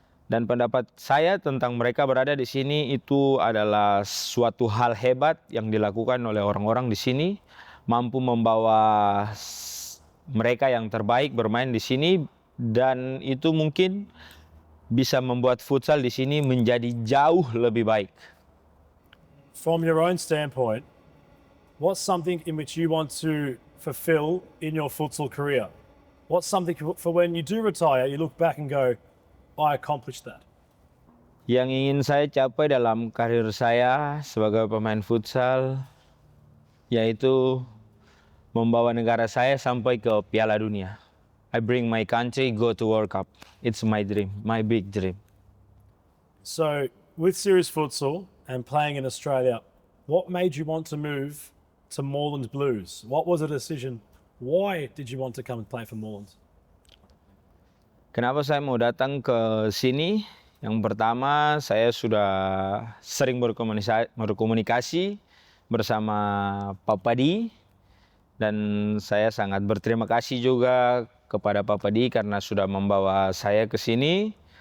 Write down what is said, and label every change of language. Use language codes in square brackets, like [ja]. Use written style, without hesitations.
[id] Dan pendapat saya tentang mereka berada di sini itu adalah suatu hal hebat yang dilakukan oleh orang-orang di sini, mampu membawa mereka yang terbaik bermain di sini, dan itu mungkin bisa membuat futsal di sini menjadi jauh lebih baik. [en] From your own standpoint, what's something in which you want to fulfill in your futsal career? What's something for when you do retire, you look back and go, I accomplished that? [id] Yang ingin saya capai dalam karir saya sebagai pemain futsal yaitu membawa negara saya sampai ke Piala Dunia. [en] I bring my country go to World Cup. It's my dream, my big dream. So, with Serious Futsal and playing in Australia, what made you want to move to Moreland Blues? What was the decision? Why did you want to come and play for Moreland? [id] Kenapa saya mau datang ke sini? Yang pertama, saya sudah sering berkomunikasi bersama Pak Padi, dan saya sangat berterima kasih juga kepada Pak Padi karena sudah membawa saya ke sini.